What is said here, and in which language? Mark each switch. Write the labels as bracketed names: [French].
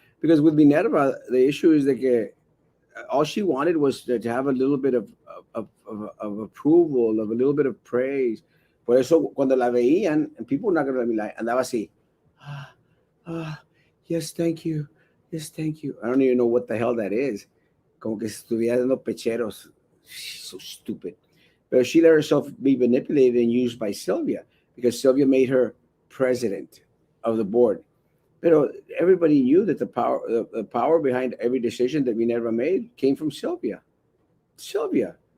[English] Because with Minerva, the issue is that all she wanted was to have a little bit of approval, of a little bit of praise. [Spanish] Por eso, cuando la veían, [English] and people were not going to let me lie, [Spanish] andaba así, [English] ah, ah, yes, thank you, yes, thank you. I don't even know what the hell that is. [Spanish] Como que si estuviera dando pecheros. [English] She's so stupid. But she let herself be manipulated and used by Sylvia because Sylvia made her president of the board. But everybody knew that the power behind every decision that Minerva made came from Sylvia. Sylvia.